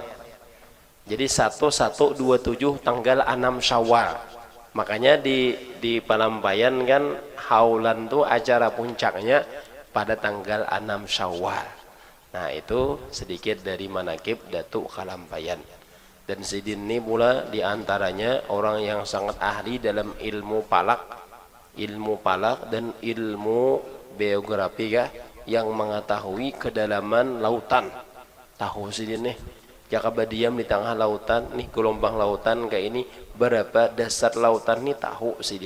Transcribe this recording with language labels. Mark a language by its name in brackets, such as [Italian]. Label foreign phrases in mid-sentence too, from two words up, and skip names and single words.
[Indonesian] Jadi 1127 tanggal 6 Syawal. Makanya di Palambayan kan haulan tuh acara puncaknya pada tanggal 6 Syawal. Nah itu sedikit dari manakib Datuk Kalambayan. Dan sidin ini pula diantaranya orang yang sangat ahli dalam ilmu palak dan ilmu biografi kah, yang mengetahui kedalaman lautan. [Banjar] Tahu sidin nih, jika diam di tengah lautan nih, gelombang lautan kayak ini, berapa dasar lautan nih tahu sidin.